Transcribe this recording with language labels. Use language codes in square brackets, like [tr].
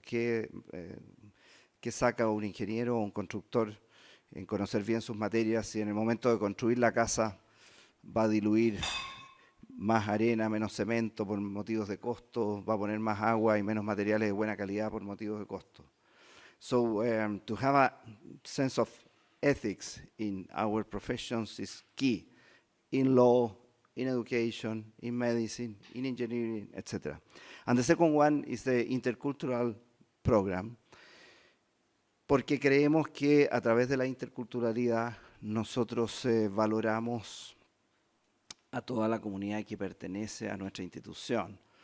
[es] ¿Qué saca un ingeniero o un constructor en conocer bien sus materias si en el momento de construir la casa va a diluir más arena, menos cemento por motivos de costo, va a poner más agua y menos materiales de buena calidad por motivos de costo? [en] So to have a sense of ethics in our professions is key, in law, in education, in medicine, in engineering, etc. And the second one is the intercultural program, [es] porque creemos que a través de la interculturalidad nosotros valoramos a toda la comunidad que pertenece a nuestra institución.